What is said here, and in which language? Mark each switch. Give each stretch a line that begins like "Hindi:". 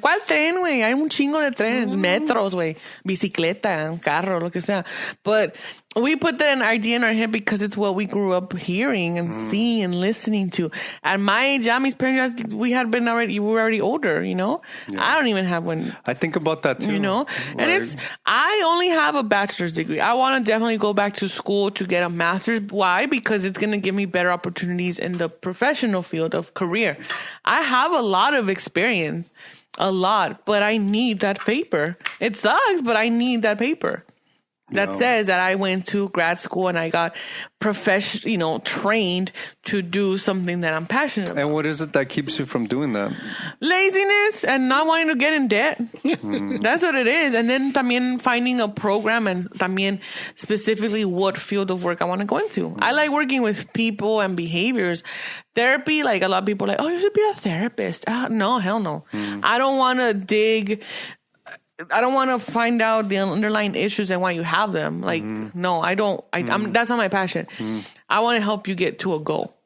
Spanish: ¿Cuál tren, güey? Hay un chingo de trenes, metros, güey, bicicleta, carro, lo que sea.
English: But we put that idea in our head because it's what we grew up hearing and seeing and listening to. At my age, Yami's parents, we were already older, you know? Yeah. I don't even have one. I think about that too. You know? And I only have a bachelor's degree. I want to definitely go back to school to get a master's. Why? Because it's going to give me better opportunities in the professional field of career. I have a lot of experience, but I need that paper. It sucks, but I need that paper. That says that I went to grad school and I got trained to do something that I'm passionate about. And what is it that keeps you from doing that? Laziness and not wanting to get in debt. That's what it is. And then
Spanish: también
English: finding a program and también specifically what field of work I want to go into. I like working with people and behaviors. Therapy, like a lot of people are like, oh, you should be a therapist. No, hell no. I don't want to I don't want to find out the underlying issues and why you have them. Like, no, I don't. That's not my passion. I want to help you get to a goal.